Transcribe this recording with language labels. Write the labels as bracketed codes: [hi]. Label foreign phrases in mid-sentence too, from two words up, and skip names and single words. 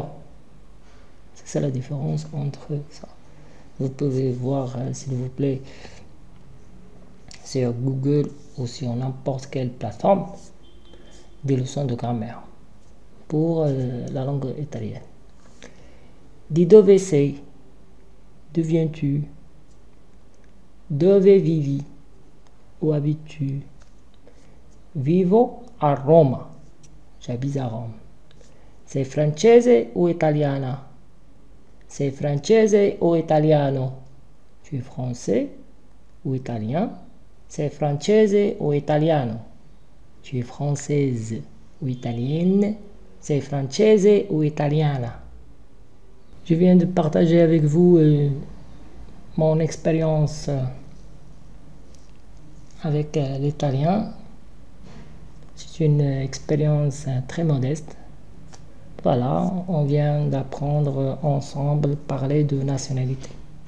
[fr] C'est ça la différence entre ça. Vous pouvez voir, s'il vous plaît, sur Google ou sur n'importe quelle plateforme, des leçons de grammaire pour la langue italienne. [it] Di dove sei? [fr] D'où viens-tu? [it] Dove vivi? [fr] Où habites-tu? [it] Vivo a Roma. [fr] J'habite à Rome. [it] Sei francese ou italiana? Sei francese o italiano? [fr] Tu es français ou italien? [it] Sei francese o italiano? [fr] Tu es française ou italienne? [it] Sei francese ou italiana? [fr] Je viens de partager avec vous mon expérience avec l'italien. C'est une expérience très modeste. Voilà, on vient d'apprendre ensemble parler de nationalité.